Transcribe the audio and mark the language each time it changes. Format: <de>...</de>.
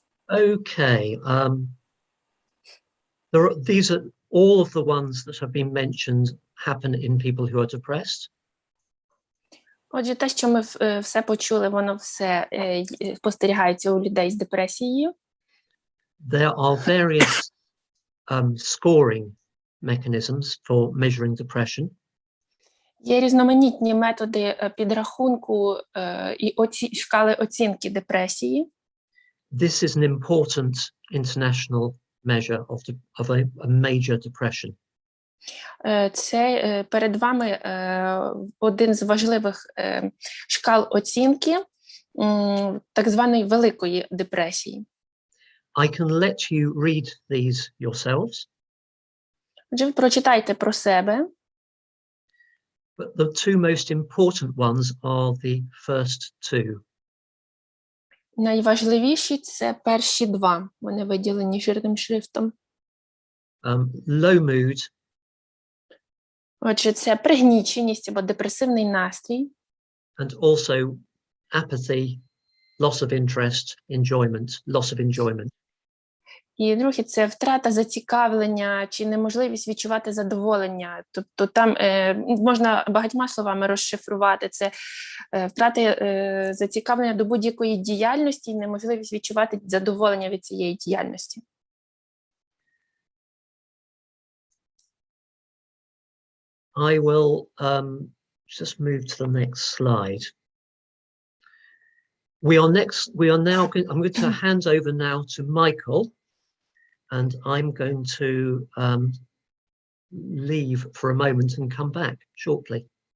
<en>Okay. These are all of the ones that have been mentioned happen in people who are depressed.</en> <uk>Отже, те, що ми все почули, воно все спостерігається у людей з депресією.</uk> <en>There are various scoring mechanisms for measuring depression.</en> <uk>Є різноманітні методи підрахунку і шкали оцінки депресії.</uk> <en>This is an important international measure of a major depression.</en> <uk>Це перед вами один з важливих шкал оцінки так званої великої депресії.</uk> <en>I can let you read these yourselves,</en> <uk>Отже, ви прочитайте про себе.</uk> <en>but the two most important ones are the first two.</en> <uk>Найважливіші – це перші два. Вони виділені жирним шрифтом.</uk> <en>Low mood</en> <uk>Отже, це пригніченість або депресивний настрій.</uk> <en>and also apathy, loss of interest, loss of enjoyment.</en> <uk>І друге – це втрата зацікавлення чи неможливість відчувати задоволення. Тобто там можна багатьма словами розшифрувати. Це втрата зацікавлення до будь-якої діяльності і неможливість відчувати задоволення від цієї діяльності.</uk> <en>I will just move to the next slide. I'm going to hand over now to Michael, and I'm going to leave for a moment and come back shortly.</en>